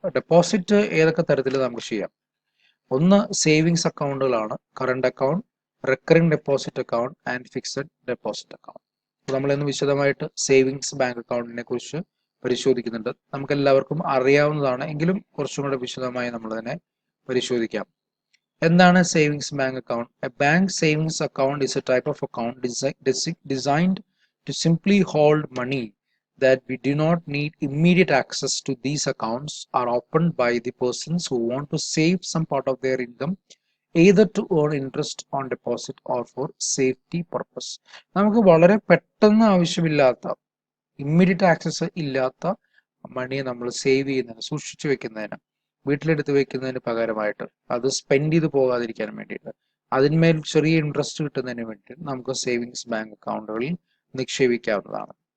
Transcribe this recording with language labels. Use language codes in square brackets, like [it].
[ml] Deposit ഏതൊക്കെ തരത്തിൽ നമുക്ക് ചെയ്യാം? ഒന്ന് savings അക്കൗണ്ടുകളാണ്. [en] Current account, recurring deposit account and fixed deposit account. [ml] നമ്മളിന്ന് വിശദമായിട്ട് സേവിങ്സ് ബാങ്ക് അക്കൗണ്ടിനെ കുറിച്ച് പരിശോധിക്കുന്നുണ്ട്. നമുക്ക് എല്ലാവർക്കും അറിയാവുന്നതാണ്, എങ്കിലും കുറച്ചും കൂടെ വിശദമായി നമ്മൾ തന്നെ പരിശോധിക്കാം. എന്താണ് savings bank account? [en] A bank savings account is a type of account designed to simply hold money that we do not need immediate access to. These accounts are opened by the persons who want to save some part of their income, either to earn interest on deposit or for safety purpose. [ml] നമുക്ക് വളരെ പെട്ടെന്ന് ആവശ്യമില്ലാത്ത, immediate access ഇല്ലാത്ത മണിയെ നമ്മൾ save ചെയ്യുന്നതിന്, സൂക്ഷിച്ചു വെക്കുന്നതിന്, വീട്ടിലെടുത്ത് വെക്കുന്നതിന് പകരമായിട്ട് അത് സ്പെൻഡ് ചെയ്ത് പോകാതിരിക്കാൻ വേണ്ടിയിട്ട്, അതിന്മേൽ ചെറിയ ഇൻട്രസ്റ്റ് കിട്ടുന്നതിന് വേണ്ടി നമുക്ക് സേവിങ്സ് ബാങ്ക് അക്കൗണ്ടുകളിൽ നിക്ഷേപിക്കാവുന്നതാണ്.